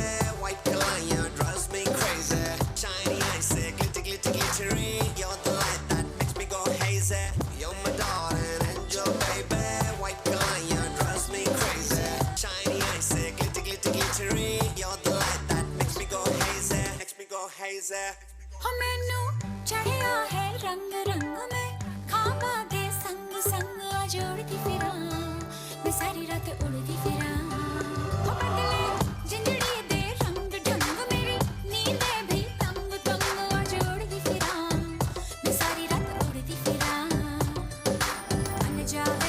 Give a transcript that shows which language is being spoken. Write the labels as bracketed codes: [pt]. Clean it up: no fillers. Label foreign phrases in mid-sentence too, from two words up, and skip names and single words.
[en] White Kalaya drives me crazy. Shiny eyes, glitter, glitter, glittery. You're the light that makes me go hazy. You're my darling angel, baby. White Kalaya drives me crazy. Shiny eyes, glitter, glitter, glittery. You're the light that makes me go hazy. Makes me go hazy. [pa] ਹੋ ਮੈਨੂੰ ਚੜ੍ਹਿਆ ਹੈ ਰੰਗ ਰੰਗ ਮੇਂ ਖ਼ਾਬਾ ਦੇ ਸੰਗ ਸੰਗ ਜੋੜਤੀ ਫਿਰਾ ਮੈਂ ਸਾਰੀ ਰਾਤ ਉੜਤੀ ਫਿਰਾ ਹੋ ਬਦਲੇ ਜ਼ਿੰਦੜੀ ਦੇ ਰੰਗ ਢੰਗ ਮੇਰੀ ਨੀਂਦੇ ਭੀ ਤੰਗ ਤੰਗ ਜੋੜਤੀ ਫਿਰਾ ਮੈਂ ਸਾਰੀ ਰਾਤ ਉੜਤੀ ਫਿਰਾ ਮਨ ਜਾਵੇ